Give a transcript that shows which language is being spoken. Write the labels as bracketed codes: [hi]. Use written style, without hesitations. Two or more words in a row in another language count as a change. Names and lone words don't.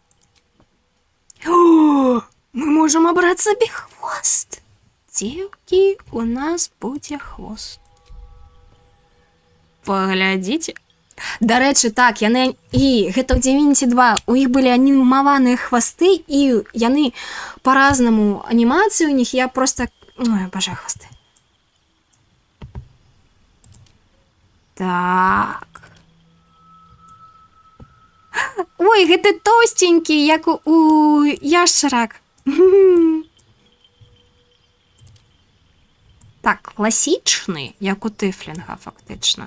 [be] О, мы можам абраць сабе хвост. Дзеўкі, у нас будзе хвост. Паглядзіце. Дарэчы, так, яны... І гэта ў Divinity 2. У іх былі анімаваныя хвасты, і яны па-разнаму анімацыі у них. Я просто... Ой, абажаю хвасты. Так. Ой, гэта тоўстенькі, як у яшчарак. Так, класічны, як у тыфлінга, фактычна.